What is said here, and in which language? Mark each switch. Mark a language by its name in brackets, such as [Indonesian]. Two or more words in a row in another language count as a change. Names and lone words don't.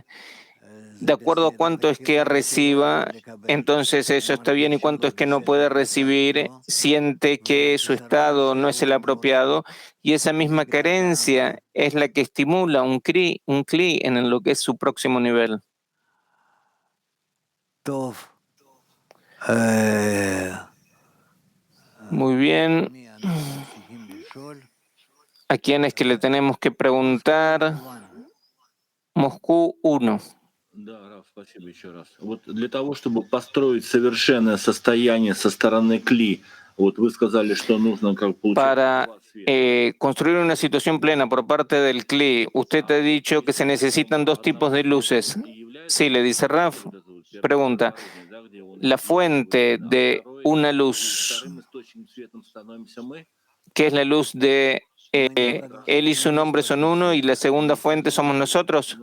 [Spanish] De acuerdo a cuánto es que reciba, entonces eso está bien, y cuánto es que no puede recibir, siente que su estado no es el apropiado, y esa misma carencia es la que estimula un cli en lo que es su próximo nivel. Muy bien. ¿A quién es que le tenemos que preguntar? Moscú 1. [Russian] Да, Раф, спасибо еще раз. Вот для того, чтобы построить совершенное состояние со стороны Кли, вот вы сказали, что нужно как получать... [Spanish] Para construir una situación plena por parte del Kli, usted ha dicho que se necesitan dos tipos de luces. Sí, le dice Raf. Pregunta, la fuente de una luz, que es la luz de él y su nombre son uno, y la segunda fuente somos nosotros.